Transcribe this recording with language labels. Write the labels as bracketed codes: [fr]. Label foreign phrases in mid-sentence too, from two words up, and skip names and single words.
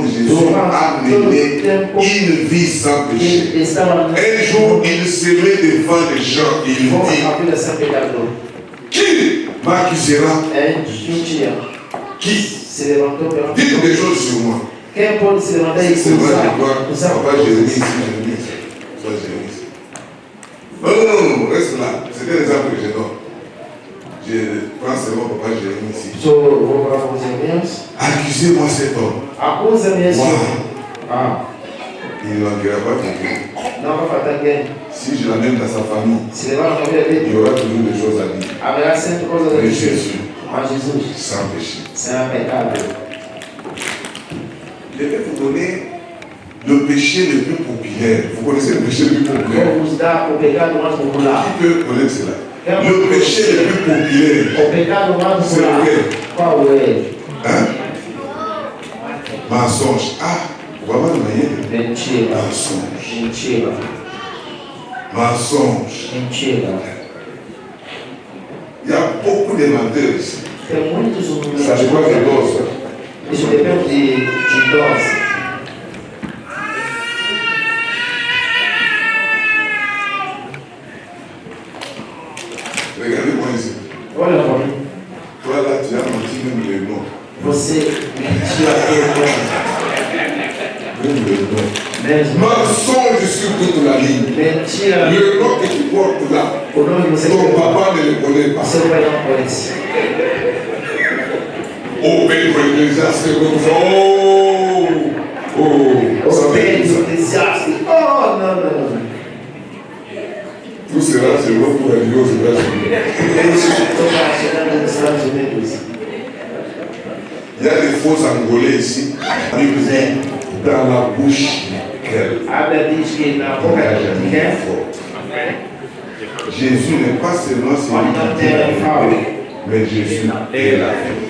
[fr] Jésus a mené une vie sans péché. Un jour, il se met devant les gens et il dit: Qui m'accusera? Qui? Dites des choses sur moi. [pt] Quem pode se levantar e [fr] C'est vrai, je [pt] usar [fr] crois. Papa Jérémie, ici, Jérémie. Soit Jérémie. Non, reste là. C'était l'exemple que je donne. Je prends seulement Papa Jérémie ici. [pt] Vou falar com os irmãos. [fr] Accusez-moi cet homme. [pt] Acusa-me esse Wow. homem. Ah, [fr] Il ne manquera pas quelqu'un. [pt] não vai faltar ninguém. [fr] Si je l'amène dans sa famille, [pt] Se levar na família [fr] il y [pt] dele, [fr] aura toujours des choses à dire. [pt] haverá sempre coisas a [fr] Mais [pt] dizer. [fr] Jésus, [pt] Mas Jesus, [fr] sans péché. [pt] sem pecado. [fr] Je vais vous donner le péché le plus populaire. Vous connaissez le péché le plus populaire? [pt] Vou vos dar o pecado mais popular. [fr] Qui peut connaître cela? Le péché le plus populaire. [pt] O pecado mais [fr] C'est [pt] popular. [fr] lequel? [pt] Qual é? [fr] Hein? Mensonge. Ah, on va voir de manière. [pt] Mentira. [fr] Mensonge. [pt] Mentira. [fr] Mensonge. [pt] Mentira. [fr] Il y a beaucoup de menteurs ici. [pt] Tem muitos [fr] Ça, je crois que c'est dose. [pt] Isso depende de dose. [fr] Regardez-moi ici. [pt] Olha para mim. [fr] Toi là, tu as menti même le nom. [pt] Você mentiu [fr] Même le nom. [pt] mesmo. [fr] Mensonge sur toute la ligne. [pt] Mentira. [fr] Le nom que tu portes là, [pt] O nome que você [fr] ton [pt] quer. [fr] papa ne le connaît pas. [pt] Seu pai não conhece. [fr] Au Pedro Ecclésiaste, comme ça. Oh! Oh! Ça [pt] O [fr] fait [pt] Pedro, [fr] ça. [pt] o Eclesiastes. Oh, não. [fr] Tout cela, c'est bon pour arriver aux États-Unis. [pt] Isso estou chegando nos Estados Unidos. [fr] Il y a des faux Angolais ici. La Bible dit dans la bouche duquel [pt] A Bíblia diz que na boca de quem? [fr] Jésus n'est pas seulement celui qui dit la vérité, mais Jésus est la vérité.